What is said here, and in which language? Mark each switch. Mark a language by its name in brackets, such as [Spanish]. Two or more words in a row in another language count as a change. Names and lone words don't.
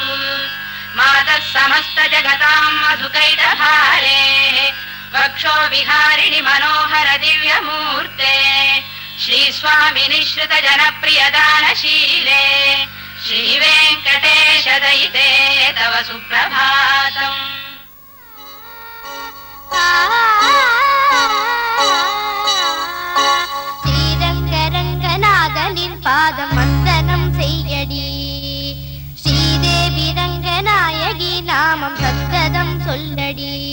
[Sanskrit] मातः समस्त जगतां मधुकैटभारे वक्षो विहारिणि मनोहर दिव्यमूर्ते श्रीस्वामि निःश्रित जनप्रिय दानशीले श्रीवेङ्कटेश दयिते तव सुप्रभातम्। [Tamil] ஸ்ரீரங்கரங்கநாதனின் பாதம் வந்தனம் செய்யடி ஸ்ரீதேவி ரங்கநாயகி நாமம் சத்ததம் சொல்லடி